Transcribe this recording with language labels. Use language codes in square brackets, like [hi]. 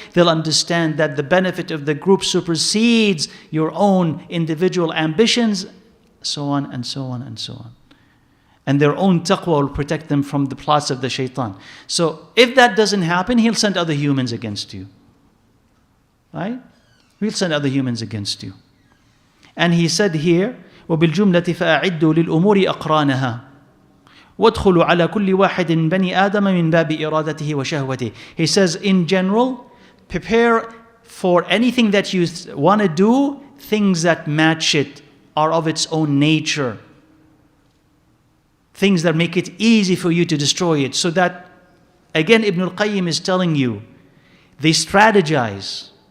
[en] They'll understand that the benefit of the group supersedes your own individual ambitions, so on and so on and so on. And their own taqwa will protect them from the plots of the shaitan. So if that doesn't happen, he'll send other humans against you. Right? He'll send other humans against you. [ar] And he said here, وَبِالْجُمْلَةِ فَأَعِدُّوا لِلْأُمُورِ أَقْرَانَهَا وَادْخُلُوا عَلَى كُلِّ وَاحِدٍ بَنِي آدَمَ مِنْ بَابِ إِرَادَتِهِ وَشَهْوَتِهِ. [en] He says, in general, prepare for anything that you want to do, things that match it, are of its own nature. Things that make it easy for you to destroy it. So that, again, ibnalqayyim is telling you, they strategize.